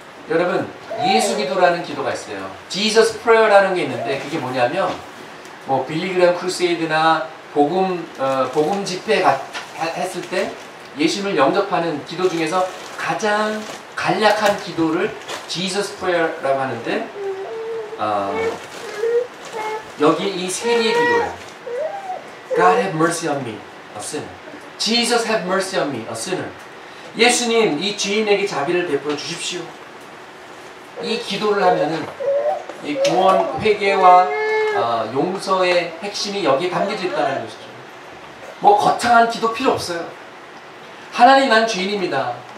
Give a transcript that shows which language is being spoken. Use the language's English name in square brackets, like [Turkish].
[Korean] 여러분, 예수 기도라는 기도가 있어요. Jesus Prayer라는 게 있는데 그게 뭐냐면 뭐 빌리그램 크루세이드나 복음 집회 했을 때 예수님을 영접하는 기도 중에서 가장 간략한 기도를 Jesus Prayer라고 하는데 여기 이 세 개의 기도예요. [English] God have mercy on me, a sinner. Jesus have mercy on me, a sinner. [Korean] 예수님, 이 죄인에게 자비를 베풀어 주십시오. 이 기도를 하면은 이 구원, 회개와 용서의 핵심이 여기에 담겨져 있다는 것이죠. 뭐 거창한 기도 필요 없어요. 하나님, 난 죄인입니다.